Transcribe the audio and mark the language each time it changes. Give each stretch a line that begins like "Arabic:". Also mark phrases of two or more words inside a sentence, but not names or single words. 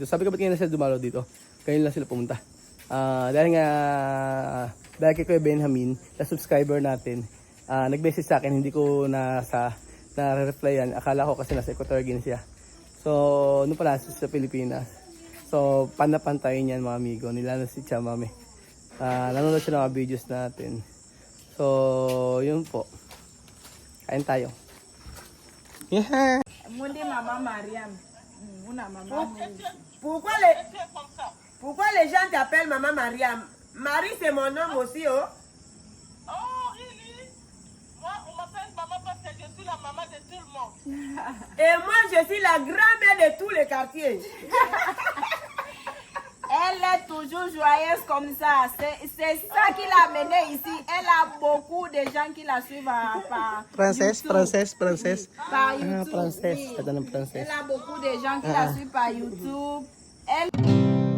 Filipino: Sabi ko ba't ngayon na sila dumalaw dito? Ngayon lang sila pumunta. Dahil kay Kuya Benjamin, na subscriber natin, nag-message sa akin, hindi ko na-replyan. Akala ko kasi nasa Equatorial Guinea siya. So, ano pala sa Pilipinas. So, panapantayin yan mga amigo. Nila na si Tia Mami. Nanonood siya ng mga videos natin. So, yun po. Kain tayo. Yeah!
French: Mundi Maman Mariam. Pourquoi les gens t'appellent Maman Mariam? Marie, c'est mon nom aussi, oh.
English: Oh, really?
French: Moi, on m'appelle maman parce que je Et moi, je suis la grand-mère de tous les quartiers. Elle est toujours joyeuse comme ça. C'est ça qui l'a menée ici. Elle a beaucoup de gens qui la suivent par Princesse, YouTube. princesse. Par Ah, YouTube. princesse. Oui.
Filipino: Ganda ng princess.
French: Elle a beaucoup de gens qui la suivent par YouTube. Elle